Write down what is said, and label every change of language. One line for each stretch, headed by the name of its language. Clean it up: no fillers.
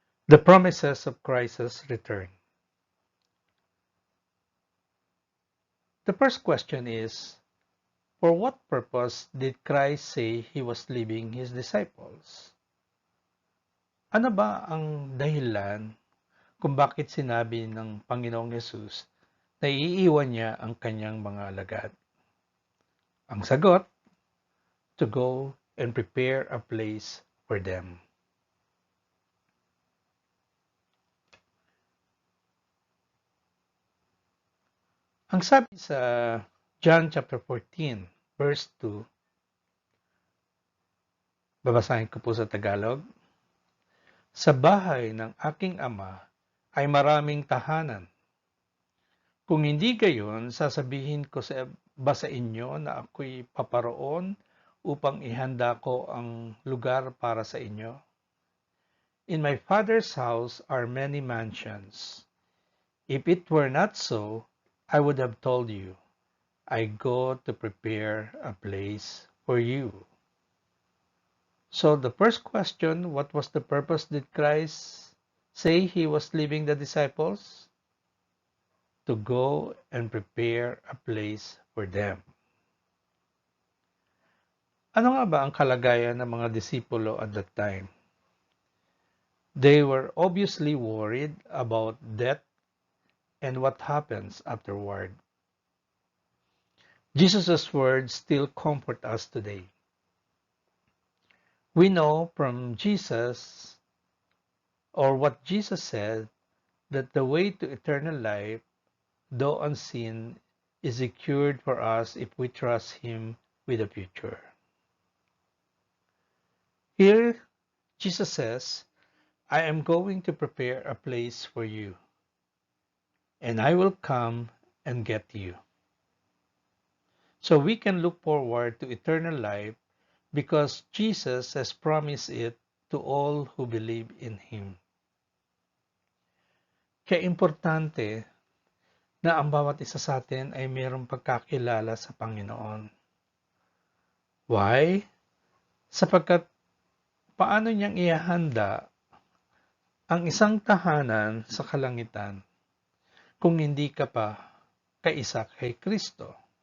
English: The promises of Christ's return. The first question is, for what purpose did Christ say he was leaving his disciples?
Filipino: Ano ba ang dahilan kung bakit sinabi ng Panginoong Yesus na iiwan niya ang kanyang mga alagad? Ang sagot,
English: to go and prepare a place for them.
Filipino: Ang sabi sa John chapter 14, verse 2, babasahin ko po sa Tagalog. Sa bahay ng aking ama ay maraming tahanan. Kung hindi gayon, sasabihin ko ba sa inyo na ako'y paparoon upang ihanda ko ang lugar para sa inyo?
English: In my Father's house are many mansions. If it were not so, I would have told you, I go to prepare a place for you. So the first question, what was the purpose did Christ say he was leaving the disciples? To go and prepare a place for them.
Filipino: Ano nga ba ang kalagayan ng mga disipulo
English: at that time? They were obviously worried about death and what happens afterward. Jesus' words still comfort us today. We know from Jesus, or what Jesus said, that the way to eternal life, though unseen, is secured for us if we trust Him with the future. Here, Jesus says, I am going to prepare a place for you, and I will come and get you. So we can look forward to eternal life because Jesus has promised it to all who believe in Him.
Filipino: Kaya importante na ang bawat isa sa atin ay mayroong pagkakilala sa Panginoon.
English: Why?
Filipino: Sapagkat paano niyang ihahanda ang isang tahanan sa kalangitan kung hindi ka pa kaisa kay Kristo?